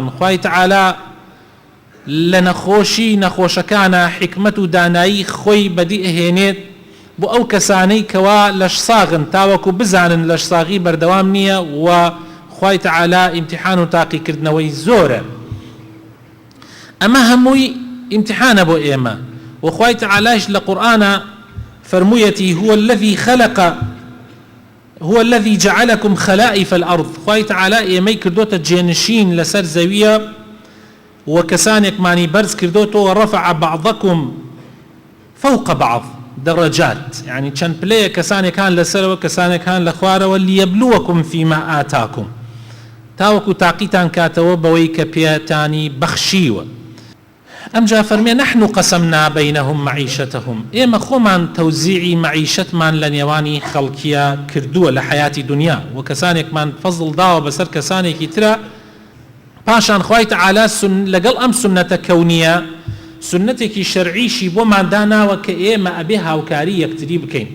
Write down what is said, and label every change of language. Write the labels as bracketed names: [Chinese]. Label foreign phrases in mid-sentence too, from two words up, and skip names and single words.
[Central Kurdish] خوای تەعالا لە نەخۆشەکانە حکمت و دانایی خۆی بەدی ئەهێنێت بۆ ئەو کەسانەی کەوا لەش ساغن، تاوەکو بزانن لەش ساغی بەردەوام نییە و خوای تەعالا ئیمتیحان و تاقیکردنەوەی زۆرە. ئەمە هەمووی ئیمتیحانە بۆ ئێمە. و خوای تەعالایش لە قورئانە فەرموویەتی: [Arabic] هو الذي جعلكم خلائف الأرض. [Central Kurdish] خوای تەعالا ئێمەی کردوتە جێنشین لەسەر زەویە و کەسانێکمانی بەرز کردوتەوە. [Arabic] ورفع بعضكم فوق بعض درجات، [Central Kurdish] يعني چەند پلەیە کەسانێکان لەسەرەوە، کەسانێکان لە خوارەوە. [Arabic] ليبلوكم فيما آتاكم، [Central Kurdish] تاوەکو تاقیتان کاتەوە بەوەی کە پێتانی بەخشیوە. ئەمجا فەرمێ: [Arabic] نحن قسمنا بينهم معيشتهم. [Central Kurdish] ئێمە خۆمان تەوزیعی معیشەتمان لە نێوانی خەڵکیە کردووە لە حیاتی دنیا، و کەسانێکمان فەزڵ داوە بەسەر کەسانێکی ترە. پاشان خوای تەعالا لەگەڵ ئەم سنەتە کەونیە سنەتێکی شەرعیشی بۆمان داناوە کە ئێمە ئەبێ هاوکاری یەکتری بکەین.